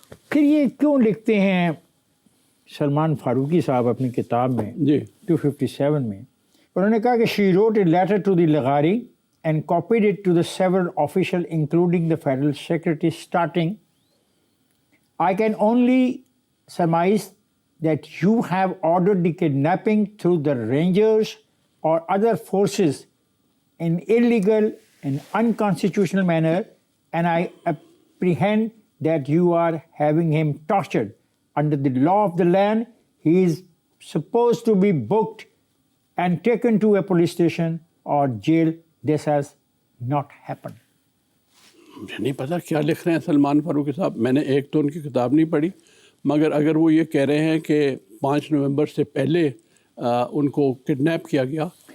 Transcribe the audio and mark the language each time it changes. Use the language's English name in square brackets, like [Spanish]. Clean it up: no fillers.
[Urdu] پھر یہ کیوں لکھتے ہیں سلمان فاروقی صاحب اپنی کتاب میں جی [English] 257 میں, [Urdu] انہوں نے کہا کہ [English] she wrote a letter to the Laghari and copied it to the several officials including the Federal Secretary starting, I can only surmise that you have ordered the kidnapping through the Rangers or other forces in illegal and unconstitutional manner, and I apprehend that you are having him tortured. Under the law of the land, he is supposed to be booked and taken to a police station or jail. This has not happened. [Urdu] مجھے نہیں پتا کیا لکھ رہے ہیں سلمان فاروقی صاحب. میں نے ایک تو ان کی کتاب نہیں پڑھی, مگر اگر وہ یہ کہہ رہے ہیں کہ 5 نومبر سے پہلے ان کو کڈنیپ کیا گیا,